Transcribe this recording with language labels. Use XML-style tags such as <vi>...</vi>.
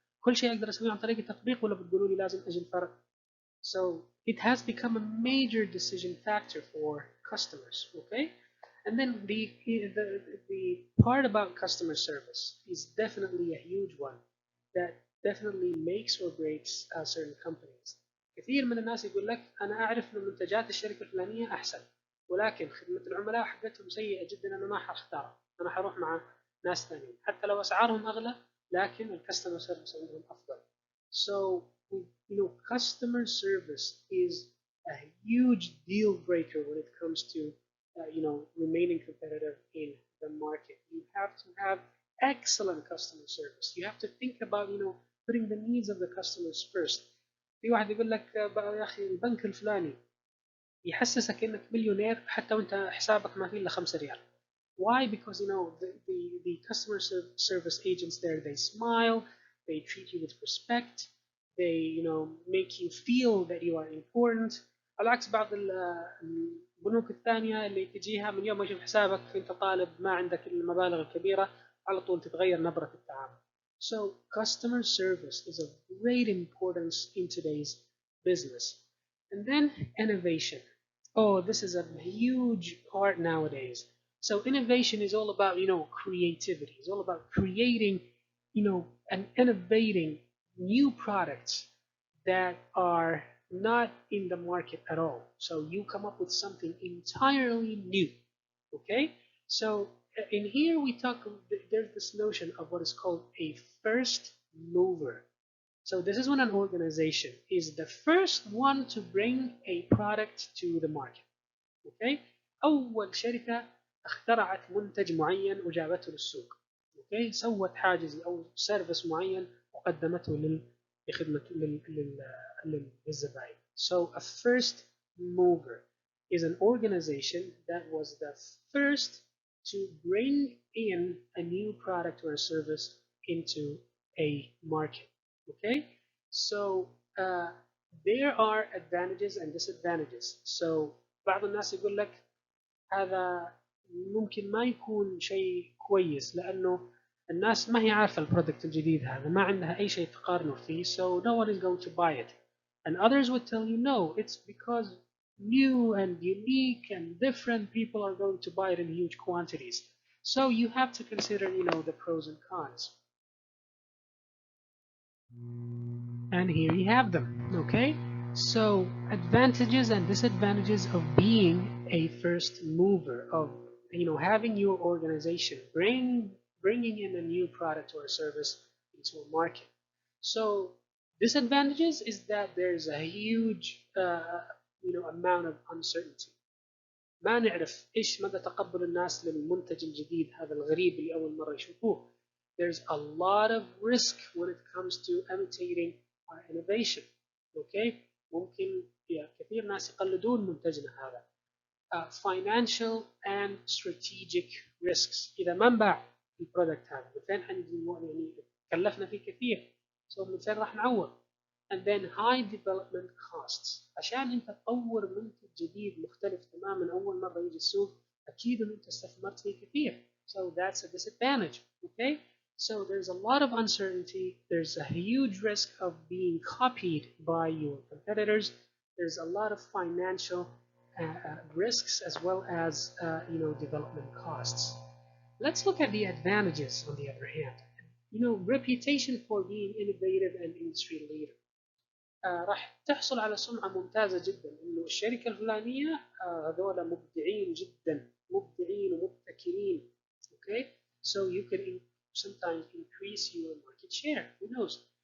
<ar>كل شيء أقدر أسويه عن طريق التطبيق ولا بتقولوا لي لازم أجي الفرع؟</ar> <en>So it has become a major decision factor for customers. Okay, and then the part about customer service is definitely a huge one that definitely makes or breaks certain companies.</en> <ar>كثير من الناس يقول لك أنا أعرف إن منتجات الشركة الفلانية أحسن، ولكن خدمة العملاء حقتهم سيئة جدا، أنا ما حختارها، أنا حروح مع ناس ثانيين حتى لو أسعارهم أغلى، لكن الكاستمر سيرفيس عندهم أفضل.</ar> <en>So customer service is a huge deal breaker when it comes to remaining competitive in the market. You have to have excellent customer service. You have to think about putting the needs of the customers first.</en> <ar>في واحد يقول لك بقى يا اخي البنك الفلاني يحسسك انك مليونير حتى وانت حسابك ما فيه الا 5 ريال.</ar> <en>Why? Because the customer service agents there, they smile, they treat you with respect, they make you feel that you are important.</en> <ar>على عكس بعض البنوك الثانية اللي تجيها من يوم ما يشوف حسابك انت طالب ما عندك المبالغ الكبيرة، على طول تتغير نبرة التعامل.</ar> <en>So customer service is of great importance in today's business. And then innovation. Oh, this is a huge part nowadays. So innovation is all about, creativity. It's all about creating, and innovating new products that are not in the market at all. So you come up with something entirely new. Okay? So in here we talk, there's this notion of what is called a first mover. So this is when an organization is the first one to bring a product to the market.</en> <ar>اوكي، اول شركه اخترعت منتج معين وجابته للسوق. اوكي، سوت حاجز او سيرفيس معين وقدمته لخدمه للزبائن.</ar> <en>So a first mover is an organization that was the first to bring in a new product or a service into a market. Okay, so uh, there are advantages and disadvantages.</en> <ar>So بعض الناس يقول لك هذا ممكن ما يكون شيء كويس لأنه الناس ما هي عارفة البرودكت الجديد هذا، ما عندها أي شيء تقارنه فيه,</ar> <en>so no one is going to buy it. And others would tell you no, it's because new and unique and different people are going to buy it in huge quantities. So you have to consider, the pros and cons. And here you have them. Okay, so advantages and disadvantages of being a first mover, of having your organization bringing in a new product or a service into a market. So disadvantages is that there's a huge amount of uncertainty.</en> <ar>ما نعرف ايش مدى تقبل الناس للمنتج الجديد هذا الغريب اللي اول مره يشوفوه.</ar> <en>There's a lot of risk when it comes to imitating our innovation.</en> <ar>Okay, ممكن كثير ناس يقلدون منتجنا هذا.</ar> <en>Financial and strategic risks.</en> <ar>اذا ما انباع البرودكت هذا من فين يعني كلفنا فيه كثير، من فين راح نعوض.</ar> <en>And then high development costs.</en> <ar>عشان انت تطور منتج جديد مختلف تماما اول مره يجي السوق، اكيد ان انت استثمرت فيه كثير.</ar> <en>So that's a disadvantage. Okay, so there's a lot of uncertainty, there's a huge risk of being copied by your competitors, there's a lot of financial risks as well as development costs. Let's look at the advantages on the other hand. Reputation for being innovative and industry leader.</en> <ar>راح تحصل على سمعة ممتازة جدا إنه الشركة الفلانية هذول مبدعين جدا، مبدعين ومبتكرين.</ar> <en>Okay, so you could sometimes increase your market share. Who knows?</en>